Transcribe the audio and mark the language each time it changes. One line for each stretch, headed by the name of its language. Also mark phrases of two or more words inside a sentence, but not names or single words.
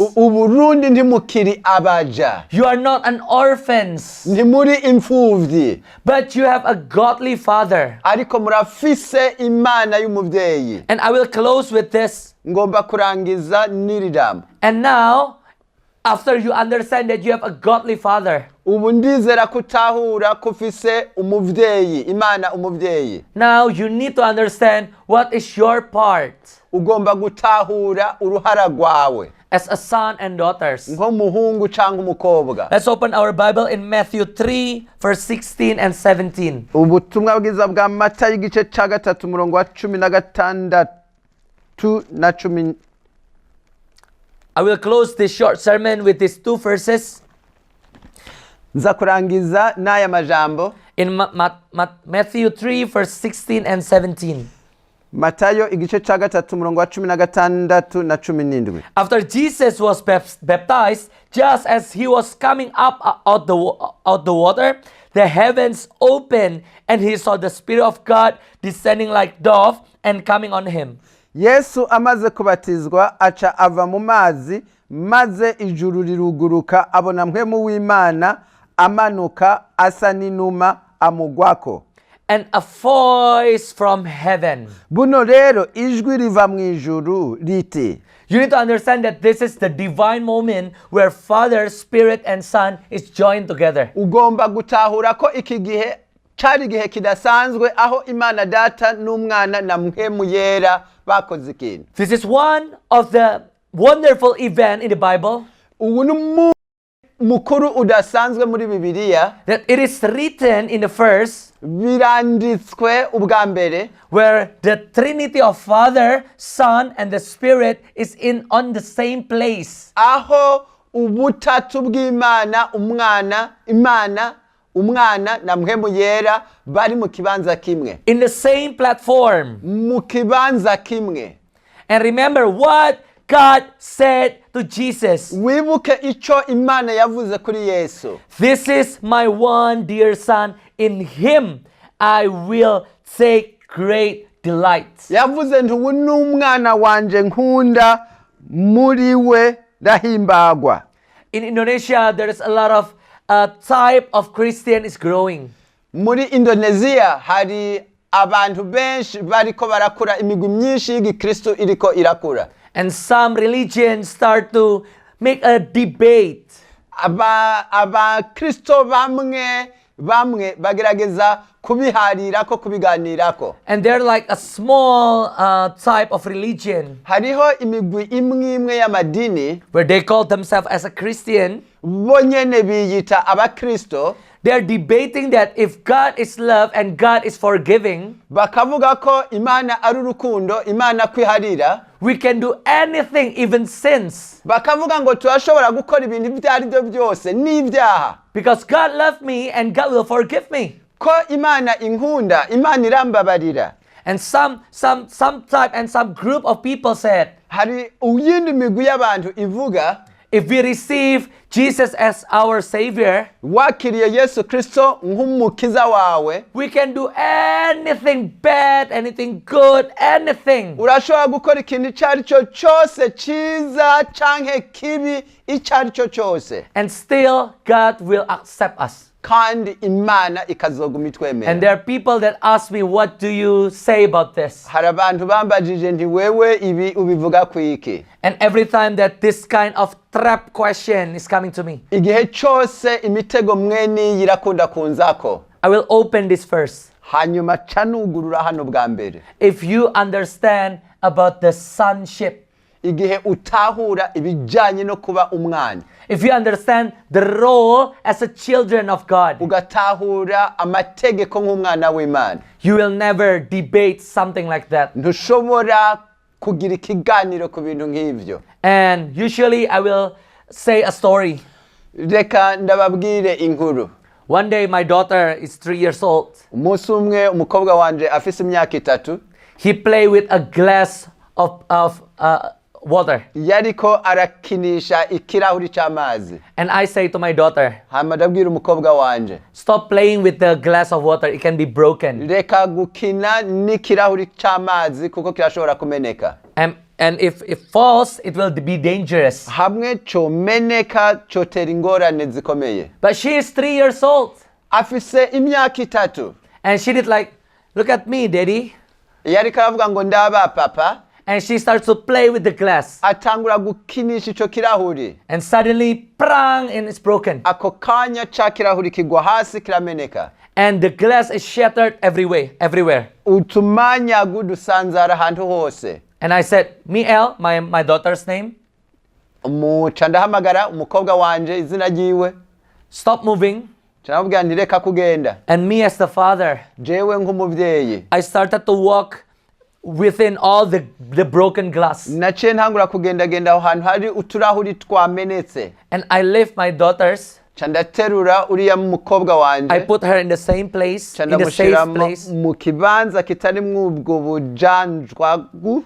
Rundi: Uburundi ntimukiri abaja.
English: You are not an orphans.
Rundi: Ntimuri imfuvyi.
English: But you have a godly father.
Rundi: Ariko murafise Imana y'umuvyeyi.
English: And I will close with this.
Rundi: Ngomba kurangiza n'iri jambo.
English: And now, after you understand that you have a godly father,
Rundi: ubu ndizera kutahura kufise umuvyeyi, Imana umuvyeyi.
English: Now you need to understand what is your part.
Rundi: Ugomba gutahura uruhara rwawe
English: as a son and daughters.
Rundi: nk'umuhungu canke umukobwa.
English: Let's open our Bible in Matthew 3 verse 16 and 17.
Rundi: Ubutumwa bwiza bwa Matayo igice ca gatatu umurongo wa 16 na 10.
English: I will close this short sermon with these two verses.
Rundi: Nza kurangiza n'aya majambo
English: In Matthew 3 verse 16 and 17.
Rundi: Matayo igice ca gatatu umurongo wa 16 na 17.
English: After Jesus was baptized, just as he was coming up out the water, the heavens opened, and he saw the Spirit of God descending like dove and coming on him.
Rundi: Yesu amaze kubatizwa aca ava mu mazi, maze ijuru riruguruka, abona mpwemu w'Imana amanuka asa n'inuma amugwako.
English: And a voice from heaven.
Rundi: Buno rero ijwi riva mu ijuru riti.
English: You need to understand that this is the divine moment where Father, Spirit, and Son is joined together.
Rundi: Ugomba gutahura ko iki gihe cari igihe kidasanzwe aho Imana Data n'Umwana na Mpwemu Yera bakoze ikintu.
English: This is one of the wonderful events in the Bible.
Rundi: Ubu ni mukuru udasanzwe muri Bibiliya.
English: That it is written in the verse.
Rundi: Biranditswe ubwa mbere.
English: Where the Trinity of Father, Son, and the Spirit is on the same place.
Rundi: Aho ubutatu bw'Imana, Umwana na Mpwemu Yera bari mu kibanza kimwe.
English: In the same platform.
Rundi: Mu kibanza kimwe.
English: And remember what God said to Jesus.
Rundi: Wibuke ico Imana yavuze kuri Yesu.
English: This is my one dear Son, in him I will take great delight.
Rundi: Yavuze nti ubu ni umwana wanje nkunda, muri we ndahimbagwa.
English: In Indonesia, there is a lot of type of Christian is growing.
Rundi: Muri Indonesia hari abantu benshi bariko barakura, imigwi myinshi y'Igikristo iriko irakura.
English: And some religions start to make a debate.
Rundi: Kristo bamwe bagerageza kubiharirako, kubiganirako.
English: And they're like a small type of religion.
Rundi: Hariho imigwi imwe y'amadini
English: where they call themselves as a Christian.
Rundi: Bonyene biyita abakristo.
English: They're debating that if God is love and God is forgiving,
Rundi: bakavuga ko Imana ari urukundo, Imana kwiharira,
English: we can do anything, even sins.
Rundi: Bakavuga ngo turashobora gukora ibintu ibyo ari byo byose n'ibyaha.
English: Because God loved me and God will forgive me.
Rundi: Ko Imana inkunda, Imana irambabarira.
English: And some type and some group of people said,
Rundi: hari uyindi migwi y'abantu ivuga,
English: if we receive Jesus as our Savior,
Rundi: wakiriye Yesu Kristo nk'umukiza wawe,
English: we can do anything bad, anything good, anything.
Rundi: Urashobora gukora ikintu icyo cyose cyiza canke kibi icyo cyose.
English: And still God will accept us.
Rundi: Kandi Imana ikazoguma itwemera.
English: And there are people that ask me, what do you say about this?
Rundi: Hari abantu bambajije nti wewe ibi ubivuga kwiki?
English: And every time that this kind of trap question is coming to me,
Rundi: igihe cyose imitego mweni yirakunda kunzako,
English: I will open this verse.
Rundi: Hanyuma canugurura hano bwa mbere.
English: If you understand about the sonship,
Rundi: igihe utahura ibijanye no kuba umwana,
English: if you understand the role as a children of God,
Rundi: ugatahura amategeko nk'umwana w'Imana,
English: you will never debate something like that.
Rundi: Ntushobora kugira ikiganiro ku bintu nk'ivyo.
English: And usually I will say a story.
Rundi: Reka ndababwire inkuru.
English: One day my daughter is 3 years old.
Rundi: Umunsi umwe umukobwa wanje afise imyaka 3.
English: He played with a glass of water.
Rundi: Yariko arakinisha ikirahuri cy'amazi.
English: And I say to my daughter,
Rundi: hama ndabwira umukobwa wanje,
English: stop playing with the glass of water, it can be broken.
Rundi: Reka gukina n'ikirahuri cy'amazi kuko kirashobora kumeneka.
English: And if it falls, it will be dangerous.
Rundi: Hamwe comeneka cotera ingorane zikomeye.
English: But she is 3 years old.
Rundi: Afise imyaka 3.
English: And she did like, look at me, daddy.
Rundi: Yariko aravuga ngo ndaba papa.
English: And she starts to play with the glass.
Rundi: Atangura gukinisha ico kirahuri.
English: And suddenly, prang, and it's broken.
Rundi: Ako kanya ca kirahuri kigwa hasi kirameneka.
English: And the glass is shattered everywhere.
Rundi: Utumanya gudusanzara ahantu hose.
English: And I said, Miel, my daughter's name.
Rundi: Ndahamagara umukobwa wanje izina ryiwe.
English: Stop moving.
Rundi: Canabwira nti reka kugenda.
English: And me as the father,
Rundi: jewe nk'umuvyeyi,
English: I started to walk within all the broken glass.
Rundi: Naciye ntangura kugendagenda aho hantu hari uturahuri twamenetse.
English: And I lift my daughters.
Rundi: Chandaterura uriya mukobwa wanje.
English: I put her in the same place, in the safe place.
Rundi: Mu kibanza kitari mwubwo bujanjwagu.